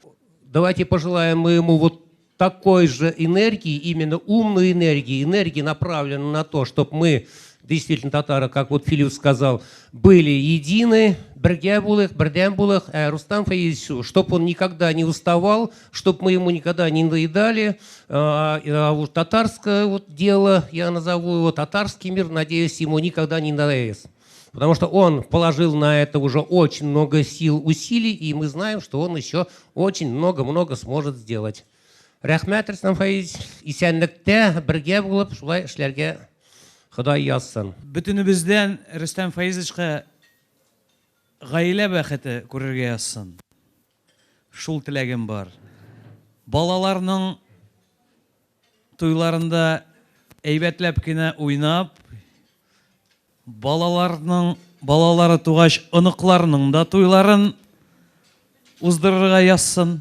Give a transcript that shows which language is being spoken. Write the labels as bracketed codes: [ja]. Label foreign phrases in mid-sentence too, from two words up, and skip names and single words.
[ru] Давайте пожелаем мы ему вот такой же энергии, именно умной энергии, энергии, направленной на то, чтобы мы, действительно татары, как вот Филипп сказал, были едины, [tt] бердем булых, [ru] Рустам Фаизович, чтобы он никогда не уставал, чтобы мы ему никогда не надоедали. А вот татарское вот дело, я назову его татарский мир, надеюсь, ему никогда не надоест. Потому что он положил на это уже очень много сил, усилий, и мы знаем, что он еще очень много-много сможет сделать. [tt] Рәхмәт, Рустам Фаизович, исәнлектә бергә булып шулай эшләргә Ходай язсын. Бөтенебездән Рустам Фаизовичка гаилә бәхете күрергә язсын. Шул теләгем бар. Балаларның туйларында әйбәтләп кенә уйнап, балалары тугач оныкларның да туйларын уздырырга язсын.